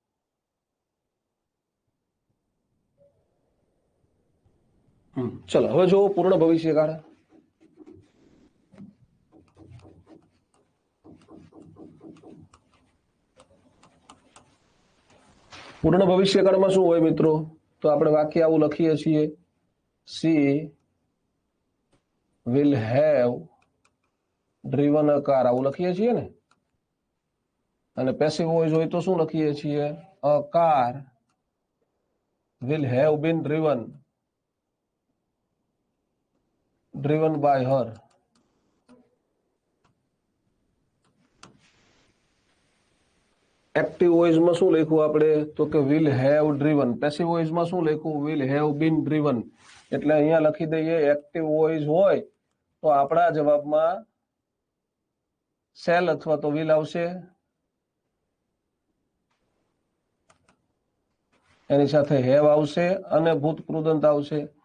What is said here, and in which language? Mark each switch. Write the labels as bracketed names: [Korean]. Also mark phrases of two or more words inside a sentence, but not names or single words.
[Gujarati] ચલો હવે જો પૂર્ણ ભવિષ્યકાળ. પૂર્ણ ભવિષ્યકાળમાં શું હોય મિત્રો? તો આપણે વાક્ય આવું લખીએ છીએ: [English] she will have driven a car. [Gujarati] આવું લખીએ છીએ ને. અને [English] passive voice [Gujarati] હોય તો શું લખીએ છીએ? [English] a car will have been driven by her. active voiceમાં [Gujarati] શું લખ્યું આપણે? તો કે [English] will have driven. passive voiceમાં [Gujarati] શું લખ્યું? [English] will have been driven. [Gujarati] એટલે અહીંયા લખી દઈએ [English] active voice [Gujarati] હોય તો આપણા જવાબમાં શેલ અથવા તો will આવશે, એની સાથે હેવ આવશે અને ભૂત કૃદંત આવશે.